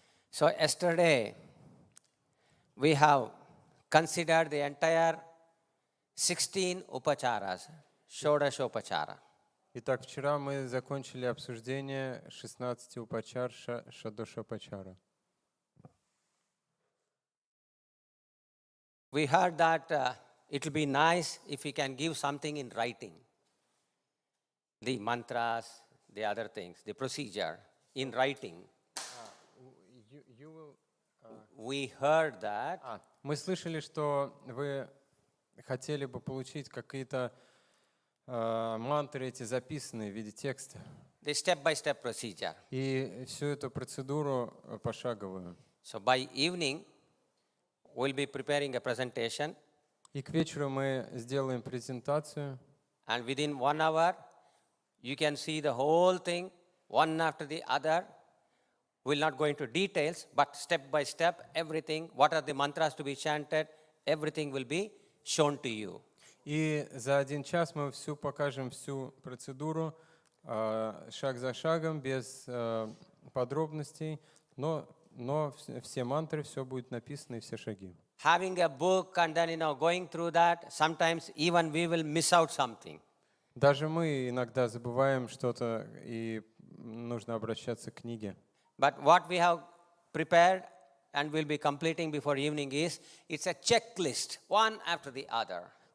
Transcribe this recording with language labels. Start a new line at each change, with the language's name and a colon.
English: So yesterday we have considered the entire 16 upacharas, Shodashopachara.
Russian: Итак, вчера мы закончили обсуждение 16 упачар Шадошопачара.
English: We heard that it will be nice if we can give something in writing. The mantras, the other things, the procedure in writing. We heard that.
Russian: Мы слышали, что вы хотели бы получить какие-то мантры эти записанные в виде текста.
English: The step-by-step procedure.
Russian: И всю эту процедуру пошаговую.
English: So by evening, we'll be preparing a presentation.
Russian: И к вечеру мы сделаем презентацию.
English: And within 1 hour, you can see the whole thing, one after the other. We'll not go into details, but step by step, everything, what are the mantras to be chanted, everything will be shown to you.
Russian: И за 1 час мы покажем всю процедуру, шаг за шагом, без подробностей, но все мантры, все будет написано и все шаги.
English: Having a book and then, going through that, sometimes even we will miss out something.
Russian: Даже мы иногда забываем что-то, и нужно обращаться к книге.
English: But what we have prepared and will be completing before evening is, it's a checklist, one after the other.